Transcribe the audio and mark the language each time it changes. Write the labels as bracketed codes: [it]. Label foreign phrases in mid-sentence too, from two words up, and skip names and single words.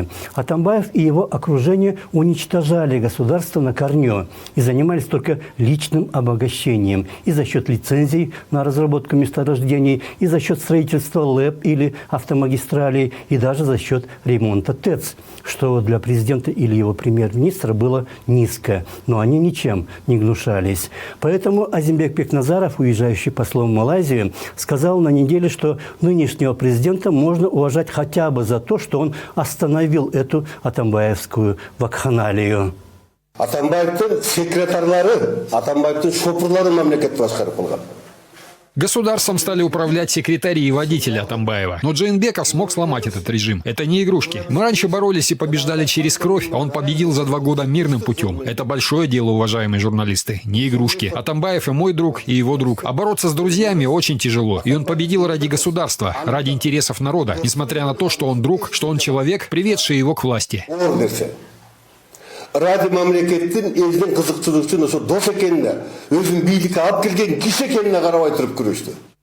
[ru] Атамбаев и его окружение уничтожали государство на корню и занимались только личным обогащением и за счет лицензий на разработку месторождений, и за счет строительства ЛЭП или автомагистралей, и даже за счет ремонта ТЭЦ, что для президента или его премьер-министра было низко, но они ничем не гнушались. Поэтому Азимбек Бекназаров, уезжающий послом в Малайзию, сказал на неделе, что нынешнего президента можно уважать хотя бы за то, что он остановил эту атамбаевскую вакханалию. [kk] Атамбаевтың секретарлары, Атамбаевтың шопырлары мамлекетті басқарып қойған. [ru] Государством стали управлять секретари и водители Атамбаева. Но Джейнбеков смог сломать этот режим. Это не игрушки. Мы раньше боролись и побеждали через кровь, а он победил за 2 года мирным путем. Это большое дело, уважаемые журналисты. Не игрушки. Атамбаев и мой друг, и его друг. А бороться с друзьями очень тяжело. И он победил ради государства, ради интересов народа. Несмотря на то, что он друг, что он человек, приведший его к власти. [ky] Ради мамлекеттин элдин кызыкчылыгы үчүн ошо дос экенине, өзүн бийликке алып келген киши экенине карабай туруп күрөштү.